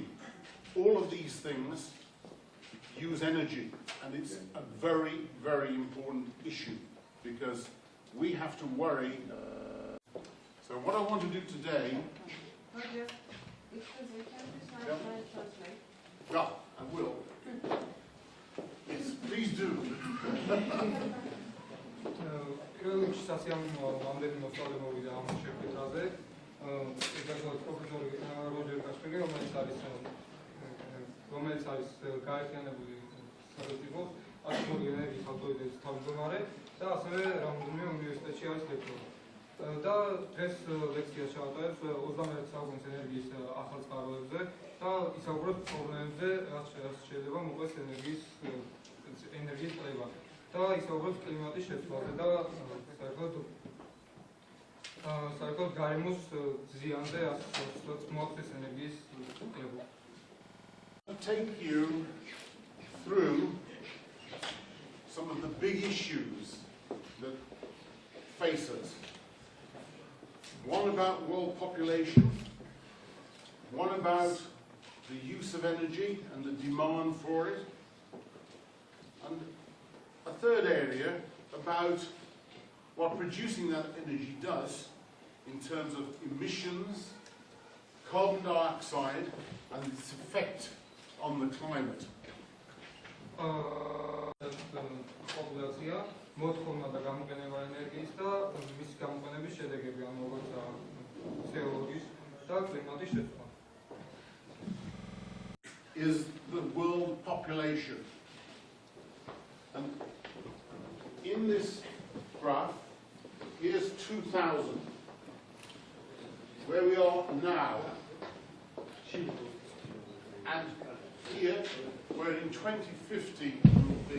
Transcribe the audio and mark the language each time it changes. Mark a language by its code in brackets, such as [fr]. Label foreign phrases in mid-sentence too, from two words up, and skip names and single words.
[en] All of these things use energy, and it's a very, very important issue because we have to worry. So what I want to do today... Roger, excuse me, can you try to translate? Yeah, I will. Yes, please do. [ka] Kirillович სასიამოვნოა რამდენი მოსწავლე მოვიდა ამ შეხვედრაზე. ეგრეთ პროფესორი როჯერ ქაშმორი, რომელიც არის გაერთიანებული სამეცნიეროს ატომური ენერგიის ავტორიტეტის თავმჯდომარე და ასევე რამდენიმე უნივერსიტეტში არის ლექტორი. და დღეს ლექცია ჩაატარებს 21 საუკუნის ენერგიის ახალ წყაროებზე და ისაუბრებს პრობლემებზე, რაც შეიძლება მოყვეს ენერგიის კვლევა და ისაუბრებს კლიმატის შეცვლაზე და საერთოდ გარემოს ზიანზე, რაც მოაქვს ენერგიის კვლევა. [en] I'll take you through some of the big issues that face us. One about world population, one about the use of energy and the demand for it, and a third area about what producing that energy does in terms of emissions, carbon dioxide, and its effect on the climate. Population, [ka] მოთხოვნა და გამოყენება ენერგიის და მის გამოყენების შედეგები, ანუ როგორც CO2 და კლიმატის შეცვლა. [en] Is the world population. And in this graph, here's 2000, where we are now. And here, where in 2050 will be.